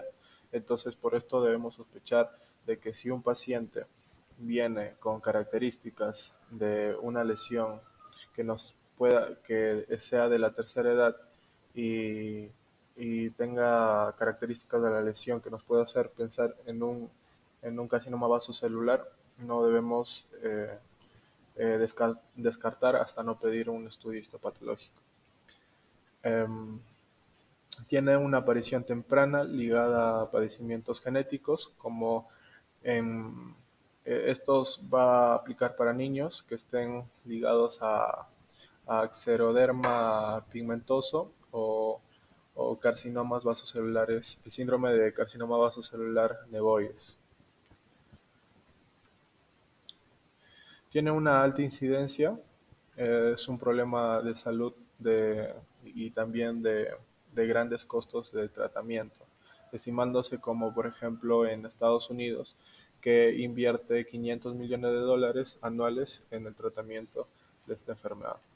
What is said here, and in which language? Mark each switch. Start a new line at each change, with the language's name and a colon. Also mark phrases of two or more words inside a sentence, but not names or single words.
Spanish: Entonces, por esto debemos sospechar de que si un paciente viene con características de una lesión que sea de la tercera edad, y, y tenga características de la lesión que nos pueda hacer pensar en un carcinoma vasocelular, no debemos descartar hasta no pedir un estudio histopatológico. Em, Tiene una aparición temprana ligada a padecimientos genéticos, como en, estos va a aplicar para niños que estén ligados a xeroderma pigmentoso o carcinomas vasocelulares, el síndrome de carcinoma vasocelular nevoides. Tiene una alta incidencia, es un problema de salud y también de grandes costos de tratamiento, estimándose como por ejemplo en Estados Unidos, que invierte 500 millones de dólares anuales en el tratamiento de esta enfermedad.